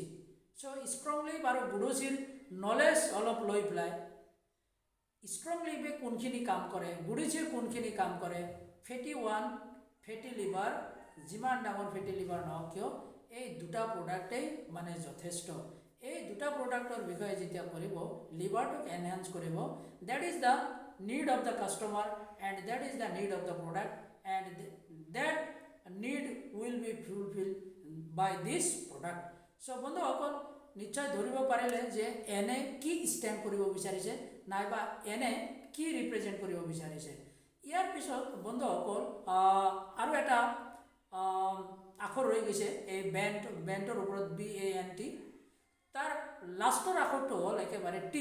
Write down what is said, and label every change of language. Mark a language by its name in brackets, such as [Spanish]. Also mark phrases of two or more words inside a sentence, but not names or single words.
[Assamese] চ' ষ্ট্ৰং লিভ আৰু গুডুচিৰ নলেজ অলপ লৈ পেলাই ষ্ট্ৰং লিভে কোনখিনি কাম কৰে, গুডুচিয়ে কোনখিনি কাম কৰে, [English] fatty liver [Assamese] যিমান ডাঙৰ [English] fatty liver [Assamese] নহওক কিয়, এই দুটা প্ৰডাক্টেই মানে যথেষ্ট। এই দুটা প্ৰডাক্টৰ বিষয়ে যেতিয়া কৰিব, লিভাৰটোক এনহেঞ্চ কৰিব, [English] that is the need of the customer and that is the need of the product and that need will be fulfilled by this product. [Assamese] সো বন্ধুসকল নিশ্চয় ধৰিব পাৰিলে যে এনে কি ষ্টেণ্ড কৰিব বিচাৰিছে নাইবা এনে কি ৰিপ্ৰেজেণ্ট কৰিব বিচাৰিছে। ইয়াৰ পিছত বন্ধুসকল আৰু এটা আখৰ ৰৈ গৈছে এই বেণ্টৰ ওপৰত BANT, তাৰ লাষ্টৰ আখৰটো হ'ল একেবাৰে টি।